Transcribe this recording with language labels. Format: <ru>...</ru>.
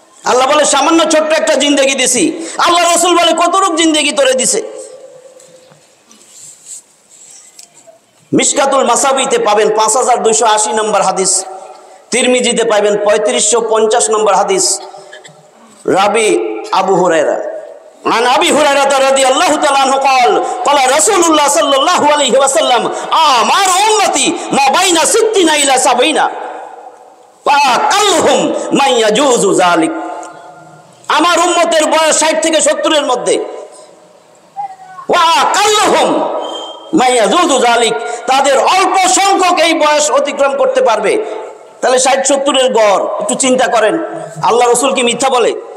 <bn>আল্লাহ বলে সামান্য ছোট্ট একটা জিন্দেগি দিছি, আল্লাহ রাসূল বলে কতটুক জিন্দেগি তোরে দিছে। মিশকাতুল মাসাবিতে পাবেন 5280 নম্বর হাদিস, তিরমিজিতে পাবেন 3550 নম্বর হাদিস।</bn> <ar>রাবি আবু হুরায়রা, عن أبي هريرة رضي الله تعالى عنه قال قال رسول الله صلى الله عليه وسلم آمار أمتي ما بين 60 إلى 70 فأقلهم من يجوز ذلك।</ar> <bn>আমার উম্মতের বয়স 60 থেকে 70 এর মধ্যে,</bn> <ar>وأقلهم من يجوز ذلك,</ar> <bn>তাদের অল্প সংখ্যক এই বয়স অতিক্রম করতে পারবে। তাহলে 60-70 এর গড় একটু চিন্তা করেন। আল্লাহ রাসূল কি মিথ্যা বলে?</bn>